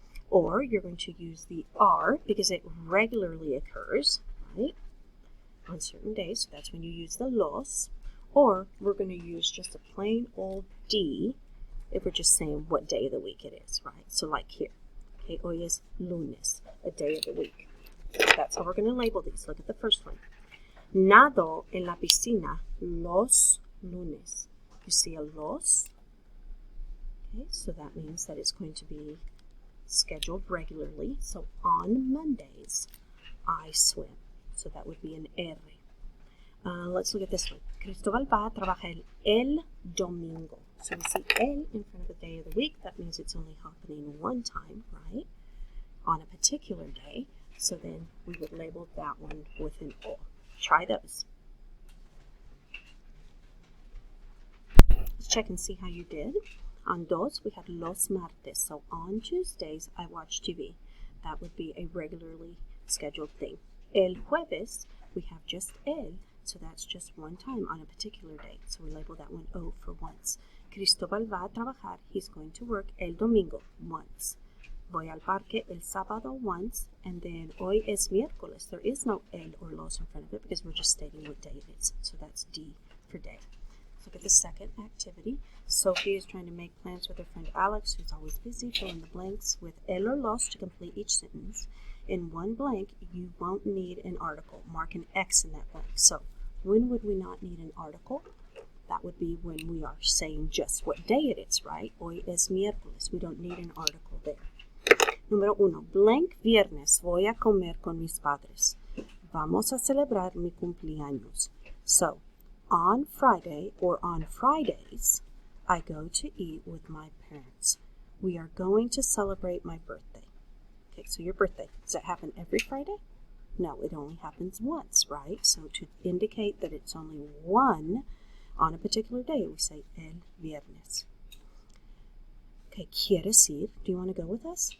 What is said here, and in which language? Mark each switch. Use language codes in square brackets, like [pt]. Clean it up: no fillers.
[en] Or you're going to use the R because it regularly occurs, right, on certain days. So that's when you use the los. Or we're going to use just a plain old D if we're just saying what day of the week it is, right? So like here, okay, [es] hoy es lunes, [en] a day of the week. That's how we're going to label these. Look at the first one. [es] Nado en la piscina los lunes. [en] You see a los? Okay, so that means that it's going to be scheduled regularly. So on Mondays, I swim. So that would be an R. Let's look at this one. [es] Cristóbal va a trabajar el domingo. [en] So we see el in front of the day of the week. That means it's only happening one time, right? On a particular day. So then we would label that one with an O. Try those. Let's check and see how you did. On dos, we had [es] los martes. [en] So on Tuesdays, I watch TV. That would be a regularly scheduled thing. [es] El jueves, [en] we have just el. So that's just one time on a particular day. So we label that one O for once. [es] Cristóbal va a trabajar. [en] He's going to work [es] el domingo, [en] once. [es] Voy al parque el sábado once, [en] and then [es] hoy es miércoles. [en] There is no el or los in front of it because we're just stating what day it is. So that's D for day. Look at the second activity. Sophie is trying to make plans with her friend Alex, who's always busy. Fill in the blanks with el or los to complete each sentence. In one blank, you won't need an article. Mark an X in that blank. So when would we not need an article? That would be when we are saying just what day it is, right? [es] Hoy es miércoles. [en] We don't need an article there. [es] Número 1. Blank viernes voy a comer con mis padres. Vamos a celebrar mi cumpleaños. [en] So, on Friday or on Fridays, I go to eat with my parents. We are going to celebrate my birthday. Okay, so your birthday, does that happen every Friday? No, it only happens once, right? So to indicate that it's only one on a particular day, we say [es] el viernes. [en] Okay, [es] quieres ir? [en] Do you want to go with us?